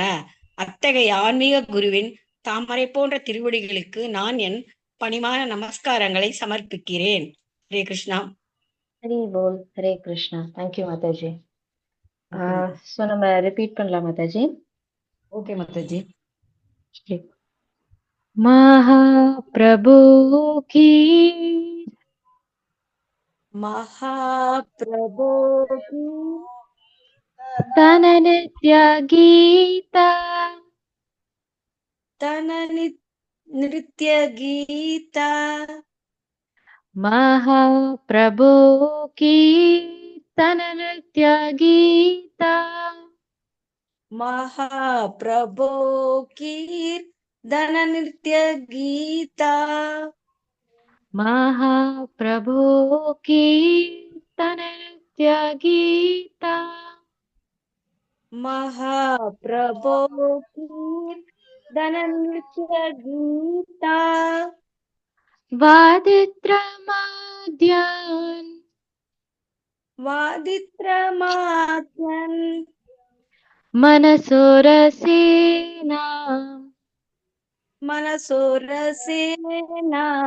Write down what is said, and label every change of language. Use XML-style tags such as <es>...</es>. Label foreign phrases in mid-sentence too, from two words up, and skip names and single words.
<ta>அத்தகைய ஆன்மீக குருவின் தாமரை போன்ற திருவடிகளுக்கு நான் என் பணிவான நமஸ்காரங்களை சமர்ப்பிக்கிறேன். ஹரே கிருஷ்ணா. ஹரி போல் ஹரே கிருஷ்ணா.</ta> <en>thank you</en> <ta>மாதாஜி. ஸோ நம்ம ரிப்பீட் பண்ணலாம் மாதாஜி. ஓகே மாதாஜி.</ta> <sa>महाप्रभु की महाप्रभु की तन नित्य गीता तन नित्य नृत्य गीता महाप्रभो कीर्तन नृत्य गीता महाप्रभो कीर्तन नृत्य गीता महाप्रभो कीर्तन नृत्य गीता महाप्रभो कीर्तन नृत्य गीता वादित्रमाद्यान् वादित्रमाद्यन् मनसोरसेना मनसोरसेना</sa>